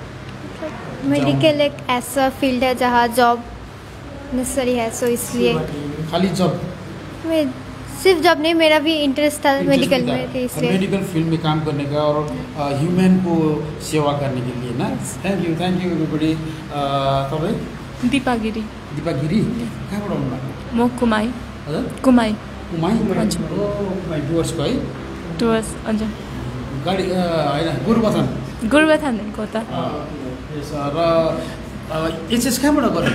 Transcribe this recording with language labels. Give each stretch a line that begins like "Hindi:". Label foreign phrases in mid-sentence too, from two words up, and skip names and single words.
Hindi: मेडिकल एक ऐसा फील्ड है जहाँ
English: job necessary
Hindi: है सो इसलिए खाली जॉब मैं सिर्फ जॉब नहीं मेरा भी इंटरेस्ट था मेडिकल में तो इसलिए मेडिकल फील्ड में काम करने का और ह्यूमन को सेवा करने के लिए ना
English: thank you everybody
Hindi: तपाईँ
Nepali: दीपा गिरी दीपा गिरी कहाँबाट आउनुभएको म कुमाई हजुर कुमाई कुमाई कुमाई डुवर्सको है टुवर्स हजुर गाडी होइन गोरुबथान गोरुबथानको त र एचएस कहाँबाट गरेँ